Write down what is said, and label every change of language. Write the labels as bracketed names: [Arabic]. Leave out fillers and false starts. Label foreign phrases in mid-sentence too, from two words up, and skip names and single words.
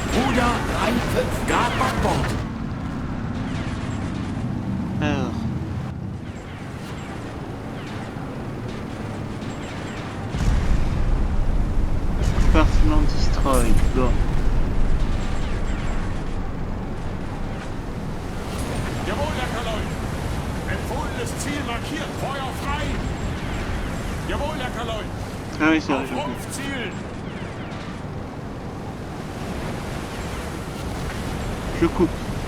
[German] Ruder 3,5 Grad Backbord. [French] Alors. Compartiment destroy. Bon. [German] Jawohl, Herr Kaloi. Empfohlenes Ziel markiert. Feuer frei. Jawohl, Herr Kaloi. [French] Ah oui, c'est vrai, [German] Auf [French] j'ai oublié. [German] Rumpf zielen. [French] Je coupe.